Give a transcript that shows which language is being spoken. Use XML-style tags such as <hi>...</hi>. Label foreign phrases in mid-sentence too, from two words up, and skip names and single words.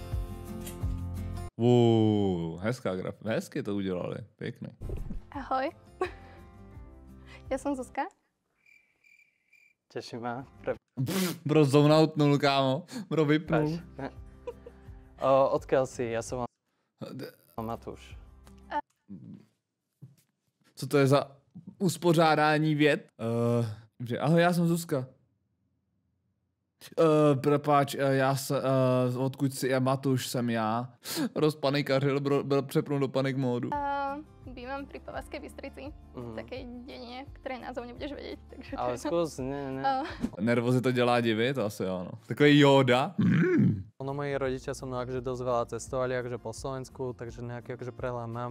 <cs>Hezká grafika. Hezky to udělali, pěkný.</cs> <sk>Ahoj. Ja som Zuzka. Teší ma.</sk> <cs>Bro zoneoutnul, kámo. Bro vypnul.</cs> <sk>Odkiaľ si? Ja som Matúš.</sk> <cs>Co to je za uspořádání vět? Ahoj, já jsem Zuzka. Prepáč, já se, odkud si je Matuš, jsem já. Rozpanikařil, byl přepnul do panik módu.</cs> <sk>Bývam pri Považskej Bystrici, v takej dedine, ktorej názov nebudeš vedieť. Takže Ale skús, ne.</sk> <cs>Nervozy to dělá divy, to asi ano. Takový Yoda.</cs> <sk>Ono moji rodičia so mnou akože dosť veľa cestovali akože po Slovensku, takže nejaký akože prehľad mám.</sk>